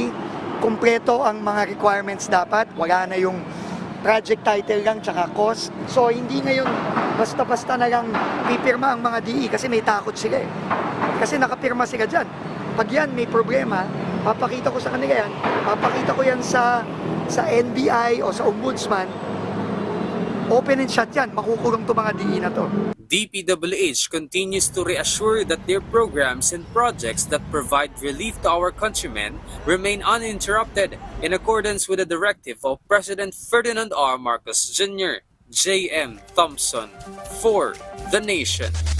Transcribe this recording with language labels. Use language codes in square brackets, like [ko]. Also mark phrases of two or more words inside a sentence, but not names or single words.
[tl] Kumpleto ang mga requirements dapat. Wala na yung project title lang tsaka cost. So hindi ngayon basta-basta na lang pipirma ang mga DE kasi may takot sila eh. Kasi nakapirma sila dyan. Pag yan may problema, papakita ko sa kanila yan. Papakita ko yan sa NBI o sa Ombudsman. [en] Open and shut [tl] yan. Makukulong to mga DE na to. [en] DPWH continues to reassure that their programs and projects that provide relief to our countrymen remain uninterrupted in accordance with the directive of President Ferdinand R. Marcos Jr. J.M. Thompson for The Nation.